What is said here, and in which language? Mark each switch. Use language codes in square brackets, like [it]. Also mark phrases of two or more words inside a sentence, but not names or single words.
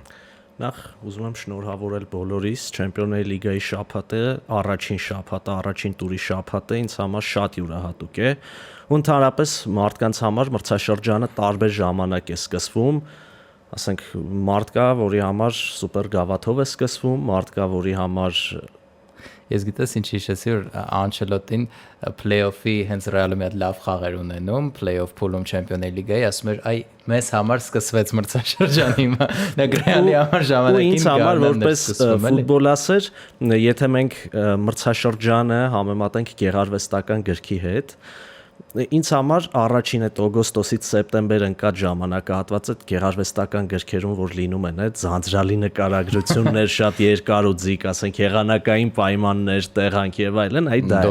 [hy] Նախ ուզում եմ շնորհավորել բոլորիս Չեմպիոնների լիգայի շաբաթը, առաջին տուրի շաբաթը ինձ համար շատ յուրահատուկ է։ Ու ընդհանրապես մարդկանց համար մրցաշրջանը տարբեր ժամանակ է սկսվում, ասենք մարդ կա, որի համար սուպեր գավաթով է սկսվում, մարդ կա, որի համար Ես գիտես ինչ հիշեցի, որ Անչելոտին play-off-ի հենց Ռեալը մի հատ լավ խաղեր ունենում, play-off փուլում Չեմպիոնների լիգայի, ասում էր, այ մեզ համար սկսվեց մրցաշրջանը հիմա։ Դա Ռեալի համար ժամանակին ինձ համար որպես ֆուտբոլասեր, եթե մենք մրցաշրջանը համեմատենք գեղարվեստական գրքի հետ, ինձ համար առաջին այդ օգոստոսից սեպտեմբեր ընկած ժամանակահատվածը գեղարվեստական գրքերում որ լինում են այդ ձանձրալի նկարագրություններ շատ երկար ու ձիգ, ասենք եղանակային պայմաններ, տեղանք եւ այլն, այ դա